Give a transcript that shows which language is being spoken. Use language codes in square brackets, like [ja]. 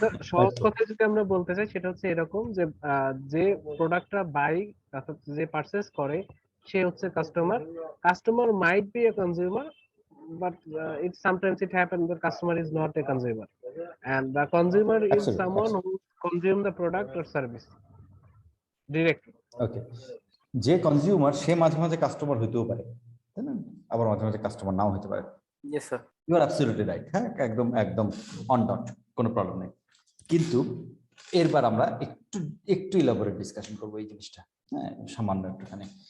[bn] সহজ কথা যদি আমরা বলতে চাই সেটা হচ্ছে এরকম যে যে প্রোডাক্টটা বাই অর্থাৎ যে পারচেজ করে সে হচ্ছে customer. [en] Customer might be a consumer, but it sometimes it happens the customer is not a consumer, and the consumer is Absolutely, someone who consume the product or service directly. [bn] ওকে, যে consumer সে মাঝে মাঝে customer হইতেও পারে, তাই না? আবার মাঝে মাঝে কাস্টমার নাও হতে পারে। [en] Yes sir. You are absolutely right, [bn] হ্যাঁ একদম অন ডট, কোনো প্রবলেম নেই। কিন্তু এরবার আমরা একটু ইলাবোরেট ডিসকাশন করবো এই জিনিসটা, হ্যাঁ সামান্য একটুখানি।